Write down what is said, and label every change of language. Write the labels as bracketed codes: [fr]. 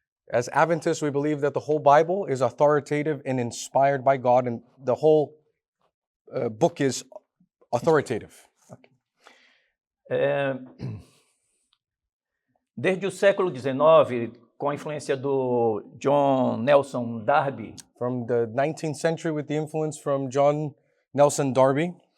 [en] As Adventists, we believe that the whole Bible is authoritative and inspired by God, and the whole book is authoritative. [pt] Desde o século XIX, com a influência do John Nelson Darby, [en] From the 19th century, with the influence from John Nelson Darby,